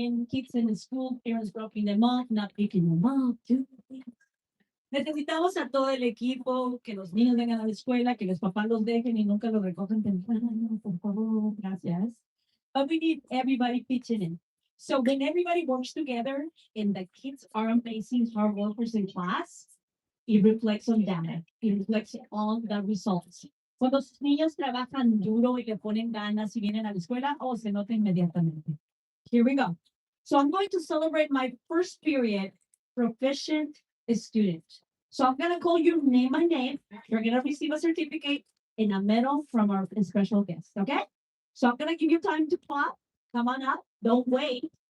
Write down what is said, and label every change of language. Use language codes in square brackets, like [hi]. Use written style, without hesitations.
[en] Kids in the school, parents dropping them off, not picking them up. [es] Necesitamos a todo el equipo, que los niños vengan a la escuela, que los papás los dejen y nunca los recogen temprano, por favor, gracias. [en] But we need everybody pitching in. So when everybody works together and the kids are amazing hard workers in class, it reflects on data. It reflects on the results. [es] Cuando los niños trabajan duro y le ponen ganas y vienen a la escuela, oh, se nota inmediatamente. [en] Here we go. So I'm going to celebrate my first period proficient student. So I'm going to call you name by name. You're going to receive a certificate and a medal from our special guest. Okay? So I'm going to give you time to clap. Come on up. Don't wait.